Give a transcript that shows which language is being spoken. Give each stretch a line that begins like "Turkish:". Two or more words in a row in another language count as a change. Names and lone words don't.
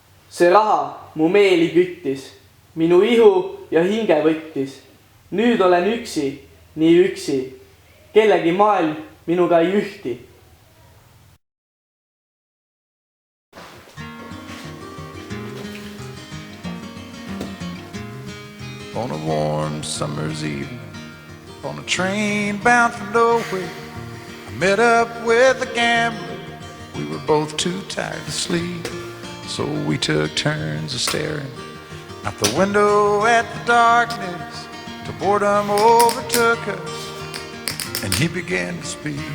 Estonian: See raha mu meeli küttis, minu ihu ja hinge võttis. Nüüd olen üksi, nii üksi, kellegi maailm minuga ei ühti.
English: On a warm summer's evening, on a train bound for nowhere, I met up with a gambler. We were both too tired to sleep, so we took turns of staring out the window at the darkness till boredom overtook us, and he began to speak.